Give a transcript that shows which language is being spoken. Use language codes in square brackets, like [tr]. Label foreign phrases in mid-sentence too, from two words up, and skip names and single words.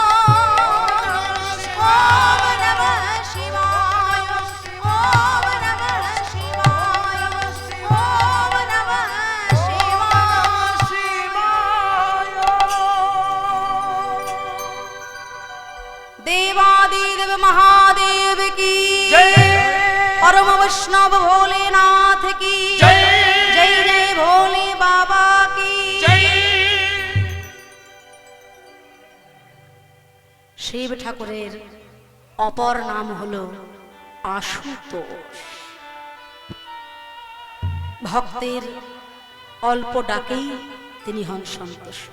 [sa] ओम नमः शिवाय। ओम नमः शिवाय। ओम नमः शिवाय। [hi] देवादिदेव महादेव की जय। परम वैष्णव भोलेनाथ की जय। जय जय भोले बाबा की [bn] জয়। শিব ঠাকুরের অপর নাম হলো আশুতোষ। ভক্তের অল্প ডাকেই তিনি হন সন্তুষ্ট।